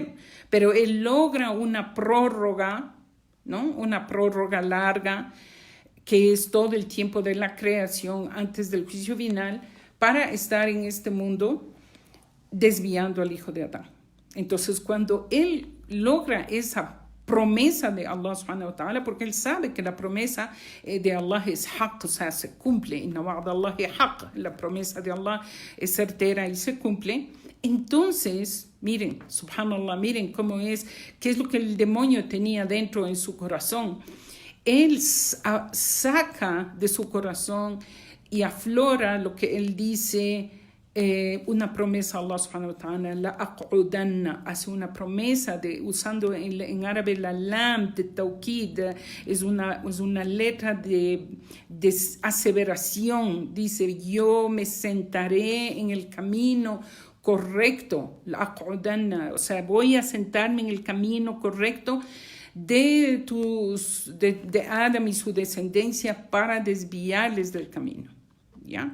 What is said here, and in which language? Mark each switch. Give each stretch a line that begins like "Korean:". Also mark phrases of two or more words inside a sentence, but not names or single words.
Spanish: Pero él logra una prórroga, ¿no? Una prórroga larga, que es todo el tiempo de la creación antes del juicio final, para estar en este mundo desviando al hijo de Adán. Entonces, cuando él logra esa promesa de
Arabic: الله سبحانه وتعالى,
Spanish: porque él sabe que la promesa de Allah es haqq, o sea, se cumple.
Arabic: إن وعد الله حق,
Spanish: la promesa de Allah es certera y se cumple. Entonces, miren, subhanallah, miren cómo es, qué es lo que el demonio tenía dentro en su corazón. Él saca de su corazón y aflora lo que él dice, una promesa a
Arabic: الله سبحانه وتعالى, لأقعدن,
Spanish: hace una promesa usando en árabe la lam de tawkid, es una letra de aseveración. Dice, yo me sentaré en el camino correcto,
Arabic: لأقعدن,
Spanish: o sea, voy a sentarme en el camino correcto de Adam y su descendencia para desviarles del camino, ¿ya?